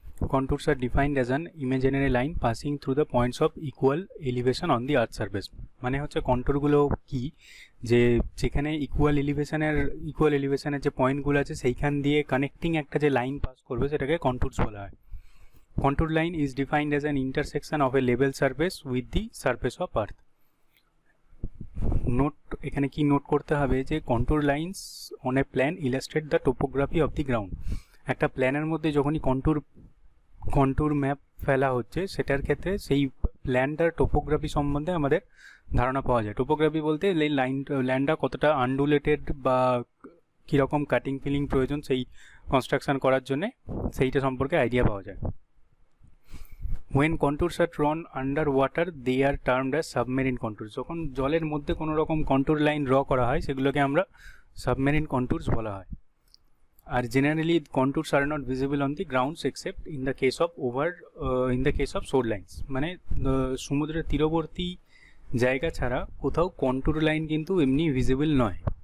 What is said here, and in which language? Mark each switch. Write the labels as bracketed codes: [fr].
[en] Contours are defined as an imaginary line passing through the points of equal elevation on the earth surface. [bn] মানে হচ্ছে কন্টুরগুলো কি, যে যেখানে equal এলিভেশনের যে পয়েন্টগুলো আছে সেইখান দিয়ে কানেক্টিং একটা যে লাইন পাস করবে সেটাকে কন্টুরস বলা হয়। [en] Contour line is defined as an intersection of a level surface with the surface of earth. Note, [bn] এখানে কি নোট করতে হবে যে [en] Contour lines on a plan illustrate the topography of the ground. [bn] একটা প্ল্যানের মধ্যে যখনই কন্টুর ম্যাপ ফেলা হচ্ছে সেটার ক্ষেত্রে সেই ল্যান্ডটার টোপোগ্রাফি সম্বন্ধে আমাদের ধারণা পাওয়া যায়। টোপোগ্রাফি বলতে ল্যান্ডটা কতটা আনডুলেটেড বা কীরকম কাটিং ফিলিং প্রয়োজন সেই কনস্ট্রাকশন করার জন্যে সেইটা সম্পর্কে আইডিয়া পাওয়া যায়। [en] When contours are drawn underwater, they are termed as submarine contours. [bn] যখন জলের মধ্যে কোনো রকম কন্টুর লাইন ড্র করা হয় সেগুলোকে আমরা সাবমেরিন কন্টুরস বলা হয়। [en] আর generally contours are not visible on the grounds except in the case of shore lines. [bn] মানে সমুদ্রের তীরবর্তী জায়গা ছাড়া কোথাও কন্টুর লাইন কিন্তু এমনি ভিজিবল নয়।